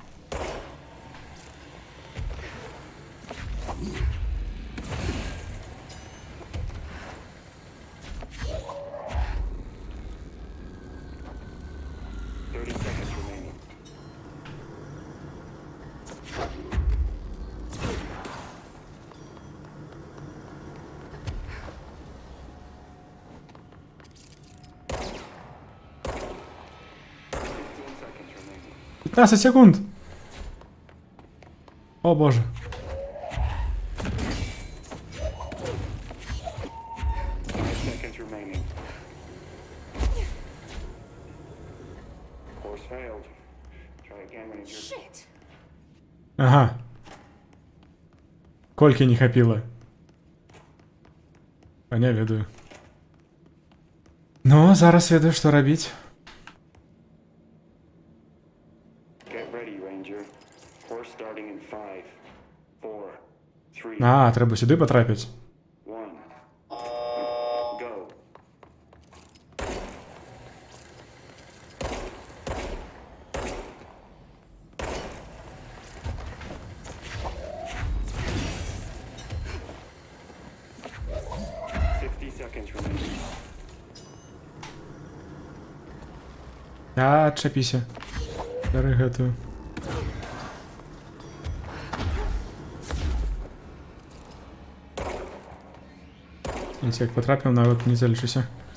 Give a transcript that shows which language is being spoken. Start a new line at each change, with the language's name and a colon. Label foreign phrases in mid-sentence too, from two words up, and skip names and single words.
English: Seconds remaining.
Belarusian: 15 секунд! О боже.
English: Seconds remaining. Course failed. Try again, Ranger. Shit!
Belarusian: Ага. Колькі не хапіла. А не ведаю. Ну, зараз ведаю, што рабіць.
English: Get ready, Ranger. Course starting in 5, 4, 3,
Belarusian: А, трэба сюды патрапіць.
English: 1. Go. Seconds remaining.
Belarusian: А, чапіся. Бяры гэтую. Як потрапіў, нават не залічуся.